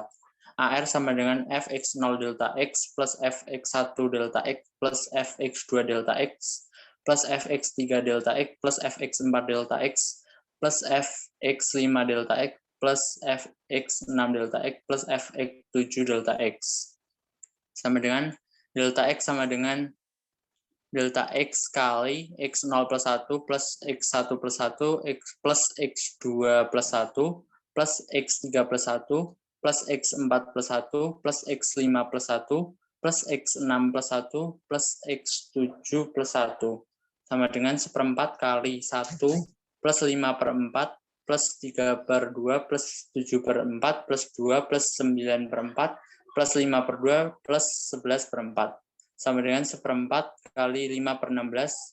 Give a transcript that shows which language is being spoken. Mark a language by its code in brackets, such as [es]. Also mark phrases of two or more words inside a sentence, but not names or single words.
[id] AR sama dengan Fx0 delta X plus Fx1 delta X plus Fx2 delta X plus Fx3 delta X plus Fx4 delta X plus Fx5 delta X plus Fx6 delta X plus Fx7 delta X, sama dengan delta X sama dengan delta X kali X0 plus 1 plus X1 plus 1 X plus X2 plus 1 plus X3 plus 1 plus X4 plus 1 plus X5 plus 1 plus X6 plus 1 plus X7 plus 1 sama dengan 1/4 kali 1 plus 5/4 plus 3/2 plus 7/4 plus 2 plus 9/4 plus 5/2 plus 11/4 sama dengan 1/4 kali 5/16.